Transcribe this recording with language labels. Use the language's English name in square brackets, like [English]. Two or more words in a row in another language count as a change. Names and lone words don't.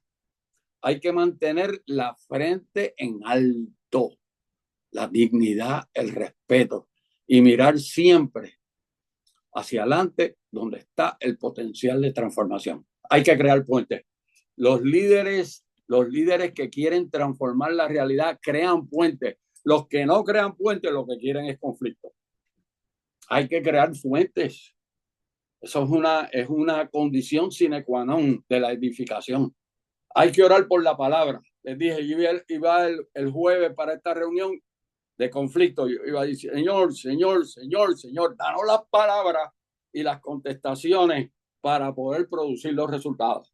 [Spanish] Hay que mantener la frente en alto, la dignidad, el respeto y mirar siempre hacia adelante donde está el potencial de transformación. Hay que crear puentes. Los líderes que quieren transformar la realidad crean puentes. Los que no crean puentes lo que quieren es conflicto. Hay que crear fuentes. Eso es una condición [Latin] sine qua non [Spanish] de la edificación. Hay que orar por la palabra. Les dije, yo iba el jueves para esta reunión de conflicto. Yo iba a decir, Señor, danos las palabras y las contestaciones para poder producir los resultados.